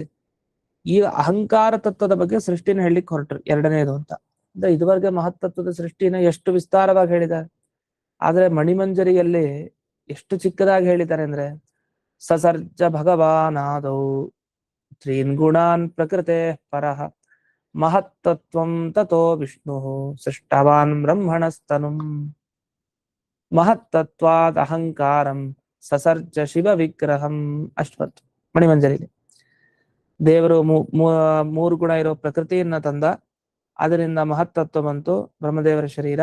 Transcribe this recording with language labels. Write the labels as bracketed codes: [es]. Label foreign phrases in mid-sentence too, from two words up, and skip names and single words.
[kn] ಈಗ ಅಹಂಕಾರ ತತ್ವದ ಬಗ್ಗೆ ಸೃಷ್ಟಿನ ಹೇಳಲಿಕ್ಕೆ ಹೊರಟ್ರು, ಎರಡನೇದು ಅಂತ. ಅಂದ್ರೆ ಇದುವರೆಗೆ ಮಹತ್ತತ್ವದ ಸೃಷ್ಟಿನ ಎಷ್ಟು ವಿಸ್ತಾರವಾಗಿ ಹೇಳಿದ್ದಾರೆ. ಆದ್ರೆ ಮಣಿಮಂಜರಿಯಲ್ಲಿ ಎಷ್ಟು ಚಿಕ್ಕದಾಗಿ ಹೇಳಿದ್ದಾರೆ ಅಂದ್ರೆ, [sa] ಸಸರ್ಜ ಭಗವಾನಾದೌ ತ್ರೀನ್ ಗುಣಾನ್ ಪ್ರಕೃತೆ ಪರಃ ಮಹತ್ತತ್ವಂ ತಥೋ ವಿಷ್ಣು ಸೃಷ್ಟವಾನ್ ಬ್ರಹ್ಮಣಸ್ತನುಂ ಮಹತ್ತತ್ವಾದ್ ಅಹಂಕಾರಂ ಸಸರ್ಜ ಶಿವ ವಿಗ್ರಹಂ. [kn] ಅಶ್ವತ್ ಮಣಿಮಂಜರಿಲಿ ದೇವರು ಮೂರು ಗುಣ ಇರೋ ಪ್ರಕೃತಿಯನ್ನ ತಂದ, ಅದರಿಂದ ಮಹತ್ತತ್ವ ಬಂತು, ಬ್ರಹ್ಮದೇವರ ಶರೀರ.